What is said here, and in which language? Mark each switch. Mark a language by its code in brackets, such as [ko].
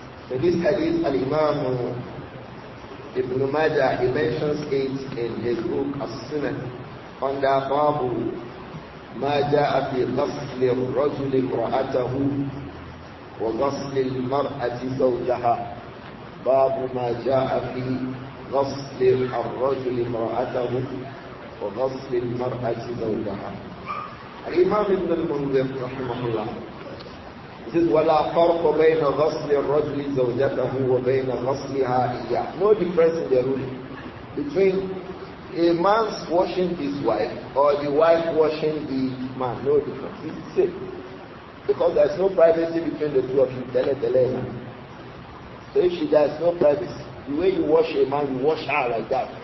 [en] So this hadith, Al-Imām Ibn Majah, he mentions it in his book, As-Sunan, under Babu, [ar] Ma Ja'a fi ghasli ar-rajuli imra'atahu وغسل المرأة زوجها. باب ما جاء في غسل الرجل امرأته وغسل المرأة زوجها. الإمام ابن المنذر رحمه الله [en] says [ar] ولا فرق بين غسل الرجل زوجته وبين غسلها إياه. [en] No difference in the rule between a man's washing his wife or the wife washing the man. No difference. It's the same. Because there is no privacy between the two of you. So if she dies, no privacy. The way you wash a man, you wash her like that.